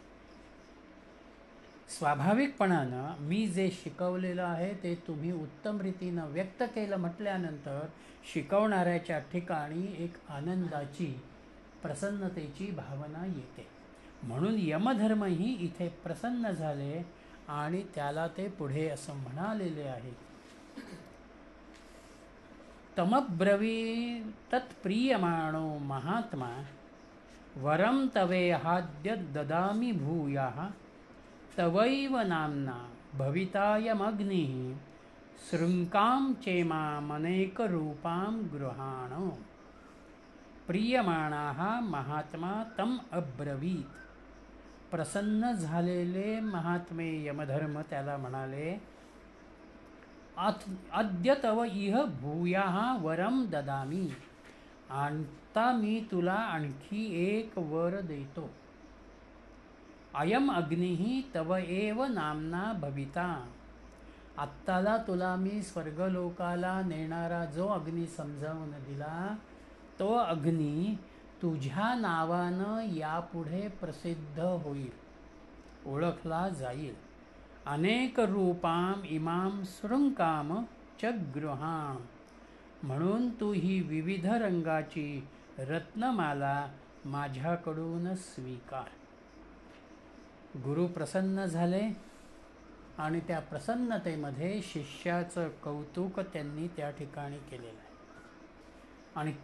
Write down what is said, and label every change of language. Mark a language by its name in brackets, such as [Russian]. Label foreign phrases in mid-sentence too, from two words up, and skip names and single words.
[Marathi] स्वाभाविकपणानं मी जे शिकवलेलं आहे ते तुम्ही उत्तम रीतीनं व्यक्त केलं म्हटल्यानंतर शिकवणाऱ्याच्या ठिकाणी एक आनंदाची, प्रसन्नतेची भावना येते. म्हणून यमधर्मही इथे प्रसन्न झाले आणि त्याला ते पुढे असं म्हणालेले आहे. [Sanskrit] तमब्रवी तत्प्रियमाणो महात्मा वरम तवेहाद्य ददामि भूयाः तवैव नाम्ना भवितायमग्निः शृङ्कां चेमामनेकरूपां गृहाण. प्रियमाणाः महात्मा तम अब्रवीत. [Marathi] प्रसन्न झालेले महात्मे यमधर्म त्याला म्हणाले, [Sanskrit] अद्य तव इह भूयाः वरम ददामि. [Marathi] आता मी तुला आणखी एक वर देतो. [Sanskrit] अयम अग्निः तव एव नामना भविता. [Marathi] आत्ताला तुला मी स्वर्गलोकाला नेणारा जो अग्नी समजावून दिला, तो अग्नी तुझ्या नावानं यापुढे प्रसिद्ध होईल, ओळखला जाईल. [Sanskrit] अनेक रूपाम इमाम शृंकाम च गृहाण. [Marathi] म्हणून तू ही विविध रंगाची रत्नमाला माझ्याकडून स्वीकार. गुरु प्रसन्न झाले आणि त्या प्रसन्नतेमध्ये शिष्याचं कौतुक त्यांनी त्या ठिकाणी केलेलं आहे.